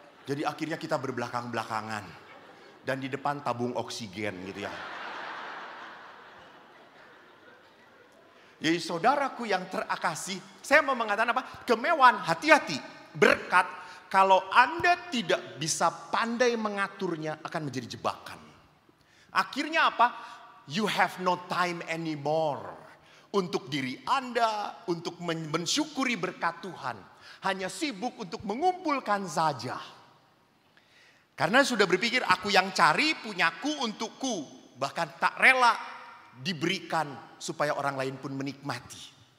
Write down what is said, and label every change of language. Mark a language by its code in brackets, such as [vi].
[id] Jadi akhirnya kita berbelakang-belakangan. Dan di depan tabung oksigen gitu ya. Jadi saudaraku yang terakasih, saya mau mengatakan apa? Kemewahan, hati-hati. Berkat, kalau Anda tidak bisa pandai mengaturnya akan menjadi jebakan. Akhirnya apa? [en] You have no time anymore. [id] Untuk diri Anda, untuk mensyukuri berkat Tuhan. Hanya sibuk untuk mengumpulkan saja. Karena sudah berpikir aku yang cari punyaku untukku. Bahkan tak rela diberikan supaya orang lain pun menikmati.